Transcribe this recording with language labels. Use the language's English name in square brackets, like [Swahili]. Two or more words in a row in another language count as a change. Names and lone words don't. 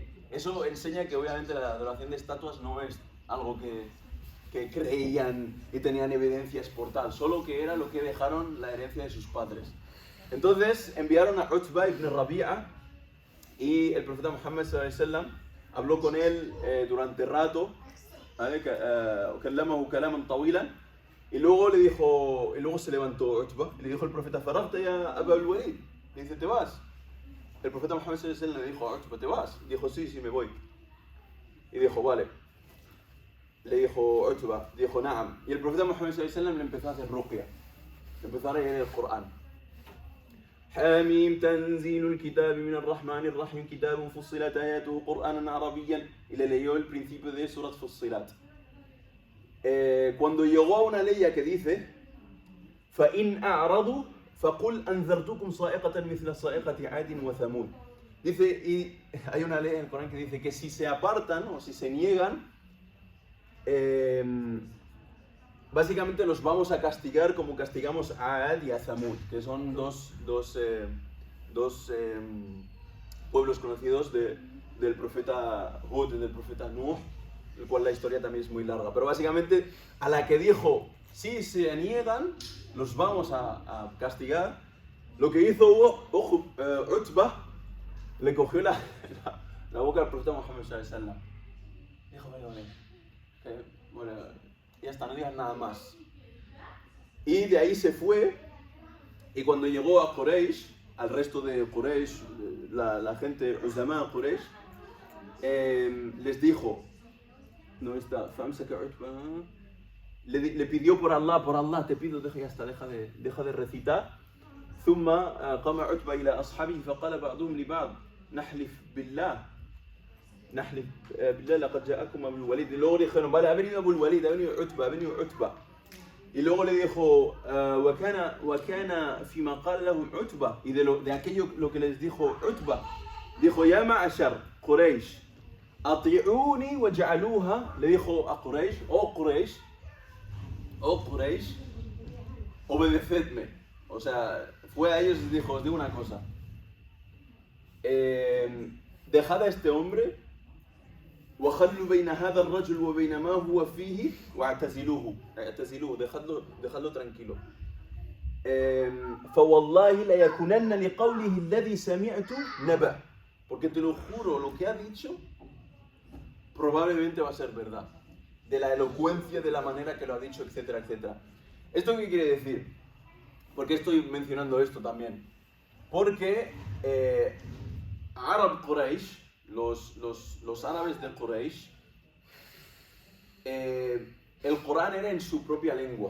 [Spanish] Eso enseña que obviamente la adoración de estatuas no es algo que creían y tenían evidencias por tal, solo que era lo que dejaron la herencia de sus padres. Entonces enviaron a Utba ibn Rabi'a, y el profeta Muhammad [Arabic] صلى الله عليه وسلم [Spanish] habló con él durante rato, ¿vale? [Arabic] كلمه كلاما طويلا, [Spanish] y luego se levantó Utba y le dijo el profeta, [Arabic] فرغت يا أبا الوليد, [Spanish] le dice, ¿te vas? El profeta Muhammad [Arabic] صلى الله عليه وسلم [Spanish] le dijo a Utba, ¿te vas? Dijo, sí, me voy. Y dijo, vale. Le dijo Utba, dijo, na'am. Y el profeta Muhammad [Arabic] صلى الله عليه وسلم [Spanish] le empezó a hacer ruqya, le empezó a leer el Corán. [Arabic] حاميم تنزيل الكتاب من الرحمن الرحيم كتاب فصلت آياته قرآنا عربيا, [Spanish] y le leyó el principio de Surat Fussilat. Cuando llegó a una ley que dice [Arabic] فإن أعرضوا فقل أنذرتكم صاعقة مثل صاعقة عاد وثمود, [Spanish] dice, y hay una ley en el Corán que dice que si se apartan o si se niegan, básicamente los vamos a castigar como castigamos a Ad y a Thamud, que son dos pueblos conocidos del profeta Hud y del profeta Nuh, el cual la historia también es muy larga. Pero básicamente a la que dijo, si se niegan, los vamos a castigar, lo que hizo Utba, le cogió la boca al profeta Muhammad [Arabic] صلى الله عليه وسلم. [Spanish] Dijo, vale, bueno, ya está, no digas nada más. Y de ahí se fue, y cuando llegó a Quraysh, al resto de Quraysh, la gente Uzama Quraysh, les dijo, no está, le pidió por Allah, te pido, deja de recitar. [Arabic] ثم قام عتبة إلى أصحابه فقال بعضهم لبعض نحلف بالله لقد جاءكم أبو الوليد. [Spanish] Y luego dijeron, vale, ha venido Abu el-Walid, ha venido Utba. Y luego le dijo, [Arabic] وَكَانَ فِيمَا قَالَ لَهُمْ عُتْبَةٌ. [Spanish] Y de aquello lo que les dijo Utba, dijo, [Arabic] يَا مَعْشَرْ قُرَيْشْ أَطِيعُونِي وَجَعَلُوهَا. [Spanish] Le dijo a Quraysh, oh Quraysh, obedecedme. O sea, fue a ellos y les dijo, os digo una cosa. Dejad a este hombre, [Arabic] وَخَلُّوا بَيْنَ هَذَا الرَّجُلِ وَبَيْنَ مَا هُوَ فِيهِ وَاعْتَزِلُوهُ. [Spanish] Dejadlo tranquilo. [Arabic] فَوَاللَّهِ لَيَكُنَنَّ لِقَوْلِهِ الَّذِي سَمِعْتُ نَبَأً. [Spanish] Porque te lo juro, lo que ha dicho probablemente va a ser verdad. De la elocuencia, de la manera que lo ha dicho, etcétera, etcétera. ¿Esto qué quiere decir? ¿Por qué estoy mencionando esto también? Porque Arab Quraysh, los árabes de Quraysh, el Corán era en su propia lengua.